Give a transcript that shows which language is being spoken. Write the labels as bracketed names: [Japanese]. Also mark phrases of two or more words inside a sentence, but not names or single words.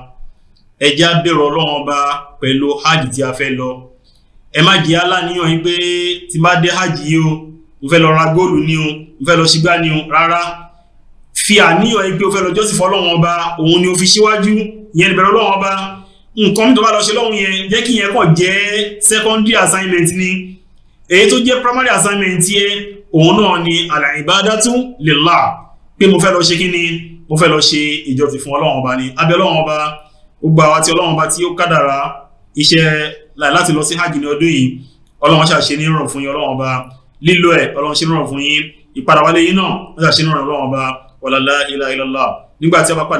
[Yoruba] ẹ jẹ́ á bẹ̀rù Ọlọ́run ọba pẹ̀lú hajj tí a fẹ́ lọ ẹ má jẹ́ aláníyàn yìí pé tí bá dé hajj yìí o mo fẹ́ lọ ra góòlù ní o mo fẹ́ lọ ṣígbá ní o rárá fi àníyàn yìí pé o fẹ́ lọ jọ́sìn fún Ọlọ́run ọba òun ni o fi síwájú ìyẹn ìbẹ̀rù Ọlọ́run ọba nǹkan mi tó bá lọ ṣe lọ́hùn yẹn jẹ́ kí yẹn kàn jẹ́ [English] secondary assignment [Yoruba] ni èyí tó jẹ́ [English] primary assignment [Yoruba] yẹn òun náà ni [Arabic] العبادة لله [Yoruba] pé mo fẹ́ lọ ṣe kí ni mo fẹ́ lọ ṣe ìjọsìn fún Ọlọ́run ọba ni abẹ́ Ọlọ́run ọba gbogbo àwa tí Ọlọ́run ọba tí ó kádàrá iṣẹ́ láti lọ sí hajj ní ọdún yìí Ọlọ́run ṣàṣe ní ìrọ̀rùn fún yín Ọlọ́run ọba lílo ẹ̀ Ọlọ́run ṣe ní ìrọ̀rùn fún yín ìpadàwálé yín náà wọ́n ṣàṣe ní ìrọ̀rùn Ọlọ́run ọba [Arabic] ولا لا إله إلا الله [Yoruba] nígbà tí a bá